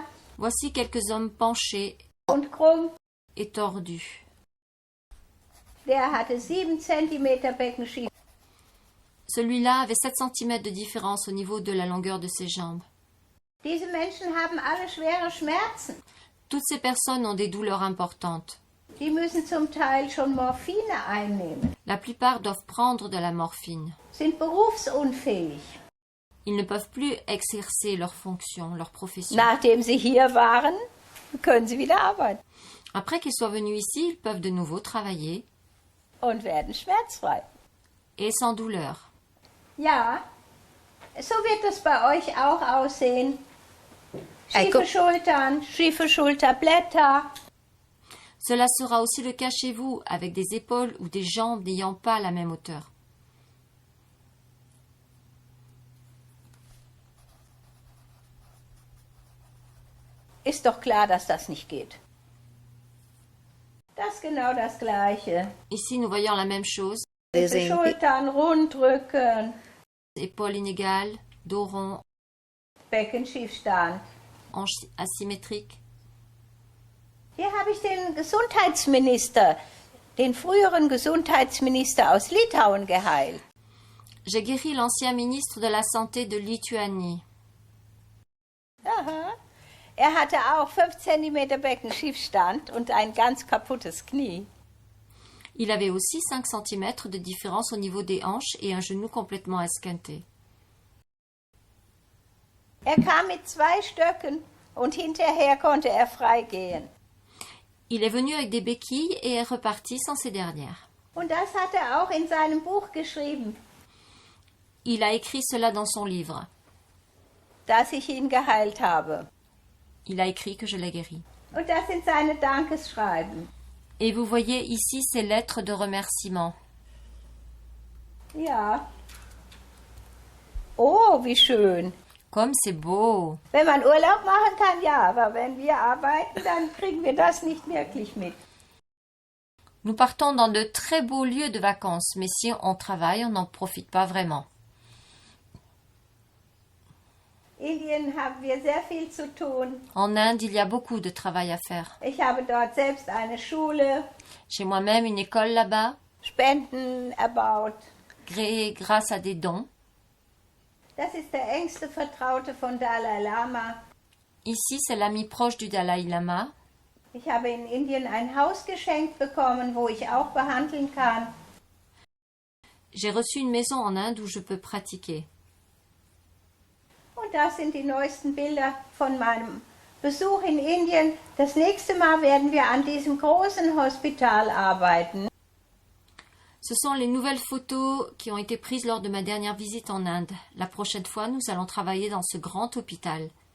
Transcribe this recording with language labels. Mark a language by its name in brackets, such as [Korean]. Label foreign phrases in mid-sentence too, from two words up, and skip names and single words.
[French] Voici quelques hommes penchés [German] und krumm. [French] et tordus. [German] Der hatte 7 cm Beckenschiene. [French] Ce Celui-là avait 7 cm de différence au niveau de la longueur de ses jambes. [German] Diese Menschen haben alle schwere Schmerzen. [French] Toutes ces personnes ont des douleurs importantes. [German] Die müssen zum Teil schon Morphine einnehmen, [French] La plupart doivent prendre de la morphine. [German] sind berufsunfähig. [French] Ils ne peuvent plus exercer leur fonction, leur profession. [German] Nachdem sie hier waren, können sie wieder arbeiten [French] Après qu'ils soient venus ici, ils peuvent de nouveau travailler [German] und werden schmerzfrei. [French] et sans douleur. [German] Ja, so wird es bei euch auch aussehen. Schiefe Schultern, schiefe Schulterblätter. [French] Cela sera aussi le cas chez vous, avec des épaules ou des jambes n'ayant pas la même hauteur. [German] Ist doch klar, dass das nicht geht. Das ist genau das Gleiche. [French] Ici, nous voyons la même chose. [German] Schiefe Schultern, Rundrücken, [French] Épaules inégales, dos rond, [German] Beckenschiefstand. [French] hanches asymétriques. [German] Hier habe ich den Gesundheitsminister, den früheren Gesundheitsminister aus Litauen geheilt. J'ai guéri l'ancien ministre de la Santé de Lituanie. Aha. Er hatte auch 5 cm Beckenschiefstand und ein ganz kaputtes Knie. [French] Il avait aussi 5 cm de différence au niveau des hanches et un genou complètement esquinté. [German] Er kam mit 2 Stöcken und hinterher konnte er frei gehen. [French] Il est venu avec des béquilles et est reparti sans ces dernières. [German] Und das hat er auch in seinem Buch geschrieben, [French] Il a écrit cela dans son livre. [German] dass ich ihn geheilt habe. [French] Il a écrit que je l'ai guéri. [German] Und das sind seine Dankeschreiben. [French] Et vous voyez ici ces lettres de remerciement. [German] Ja. Oh, wie schön. [French] Comme c'est beau. [German] Wenn man Urlaub machen kann, ja, aber wenn wir arbeiten, dann kriegen wir das nicht wirklich mit. [French] Nous partons dans de très beaux lieux de vacances, mais si on travaille, on n'en profite pas vraiment. [German] Indien haben wir sehr viel zu tun. [French] En Inde, il y a beaucoup de travail à faire. [German] Ich habe dort selbst eine Schule, [French] J'ai moi-même une école là-bas, [German] Spenden erbaut. [French] créée grâce à des dons. [German] Das ist der engste Vertraute von Dalai Lama. [French] Ici, c'est l'ami proche du Dalai Lama. [German] Ich habe in Indien ein Haus geschenkt bekommen, wo ich auch behandeln kann. [French] J'ai reçu une maison en Inde où je peux pratiquer. [German] Und das sind die neuesten Bilder von meinem Besuch in Indien. Das nächste Mal werden wir an diesem großen Hospital arbeiten. [French] Ce sont les nouvelles photos qui ont été prises lors de ma dernière visite en Inde. La prochaine fois, nous allons travailler dans ce grand hôpital.